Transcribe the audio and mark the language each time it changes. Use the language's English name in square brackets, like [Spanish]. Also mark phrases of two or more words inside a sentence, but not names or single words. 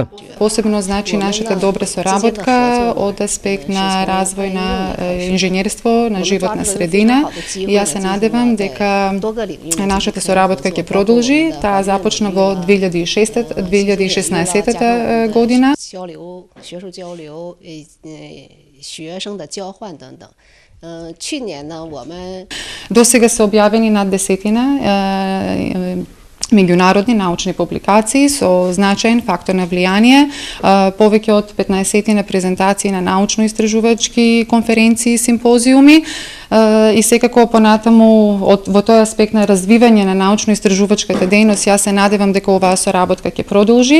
[Macedonian] Посебно значи нашата добра соработка од аспект на развој на инженерство, на животна средина. И јас се надевам дека нашата соработка ќе продолжи. Таа започна во 2016 година. [Chinese] 学术交流、学生的交换等等。去年呢，我们 [Macedonian] До сега се објавени над 10 меѓународни научни публикации со значаен фактор на влијание, повеќе од 15 презентации на научно-истражувачки конференции и симпозиуми, и секако понатаму во тој аспект на развивање на научно-истражувачката дејност, јас се надевам дека оваа соработка ќе продолжи.